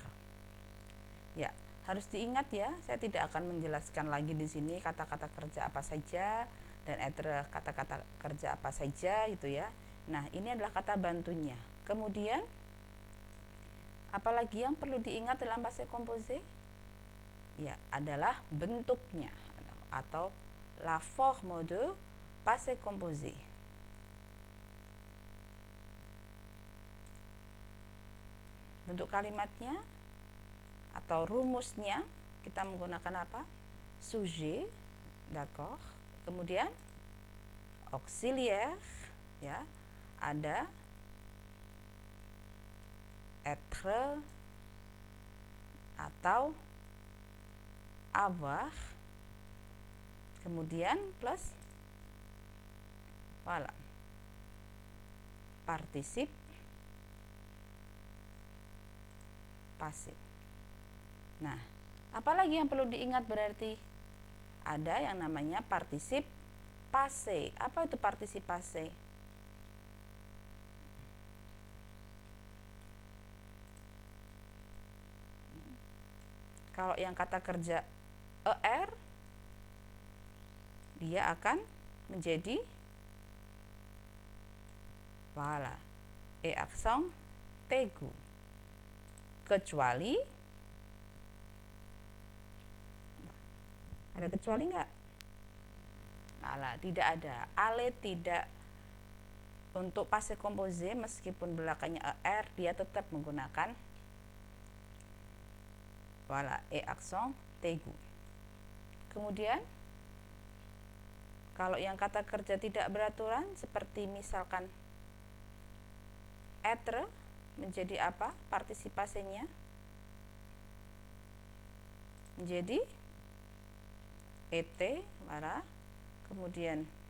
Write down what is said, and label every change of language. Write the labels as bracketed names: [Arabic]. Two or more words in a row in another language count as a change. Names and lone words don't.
[Indonesian] Ya, harus diingat ya, saya tidak akan menjelaskan lagi di sini kata-kata kerja apa saja dan être kata-kata kerja apa saja gitu ya. Nah, ini adalah kata bantunya. Kemudian apalagi yang perlu diingat dalam [French] passé composé? [Indonesian] Ya, adalah bentuknya atau [French] la forme de passé composé. [Indonesian] Bentuk kalimatnya atau rumusnya kita menggunakan apa? [French] Sujet, d'accord. [Indonesian] Kemudian auxiliaire, ya, ada être atau avoir, kemudian plus [French] participe passé. [Indonesian] Nah, apalagi yang perlu diingat berarti? Ada yang namanya [French] participe passé. [Indonesian] Apa itu [French] participe passé? [Indonesian] Kalau yang kata kerja er, dia akan menjadi [French] et accent aigu. [Indonesian] Kecuali, ada kecuali enggak? Tidak ada. Ale tidak. Untuk [French] passé composé [Indonesian] meskipun belakangnya er, dia tetap menggunakan [French] et accent aigu. [Indonesian] Kemudian kalau yang kata kerja tidak beraturan seperti misalkan être menjadi apa? Partisipasinya menjadi et, kemudian